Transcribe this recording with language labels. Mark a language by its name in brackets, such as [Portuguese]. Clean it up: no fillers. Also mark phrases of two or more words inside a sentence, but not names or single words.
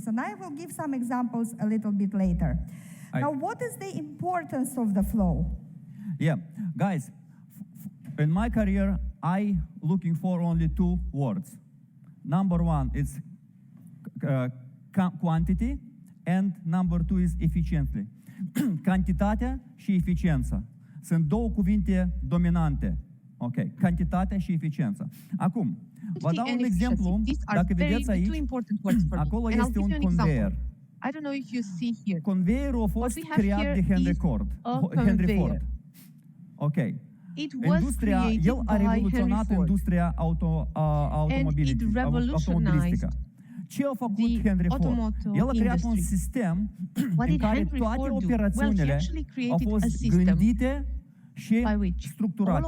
[English] And I will give some examples a little bit later. Now, what is the importance of the flow? Yeah, guys, in my career, I looking for only two words. Number one is quantity, and number two is efficiently. [Romanian] Cantitatea și eficiența. Sunt două cuvinte dominante. Ok, cantitatea și eficiența. Acum, vă dau un exemplu, dacă vedeți aici, acolo este un conveyor. [English] I don't know if you see here. [Romanian] Conveyorul a fost creat de Henry Ford. Ok. Industria, el a revoluționat industria automobilistică. Ce a făcut Henry Ford? El a creat un sistem în care toate operațiunile au fost gândite și structurate.